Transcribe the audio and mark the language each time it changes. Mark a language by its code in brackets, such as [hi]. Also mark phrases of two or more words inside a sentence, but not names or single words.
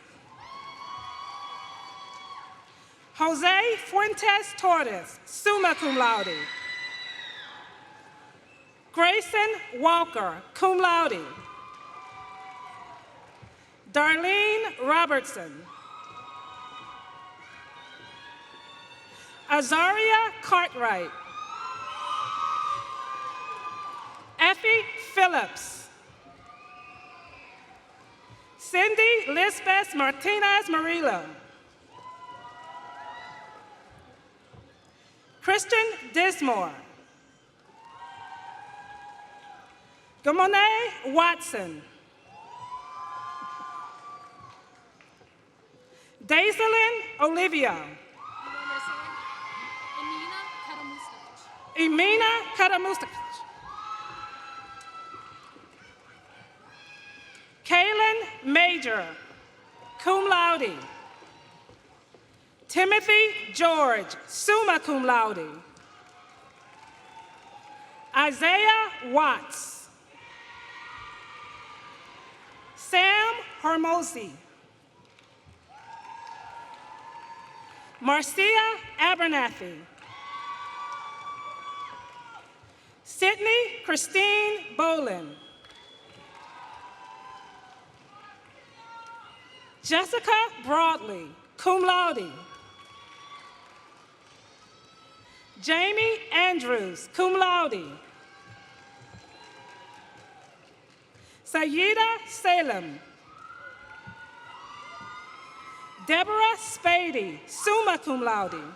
[en] Jose Fuentes Torres, [la] summa cum laude. [en] Grayson Walker, [la] cum laude. [en] Darlene Robertson. Azaria Cartwright. Effie Phillips. Cindy Lisbeth Martinez Murillo. Christian Dismore. Gamone Watson. Daiselin Olivia. Emina Karamustakich. Kaylin Major, [la] cum laude. [en] Timothy George, [la] summa cum laude. [en] Isaiah Watts. Sam Hormozy. Marcia Abernathy. Sydney Christine Bolin. Jessica Broadley, [la] cum laude. [en] Jamie Andrews, [la] cum laude. [en] Sayida Salem. Deborah Spady, [la] summa cum laude.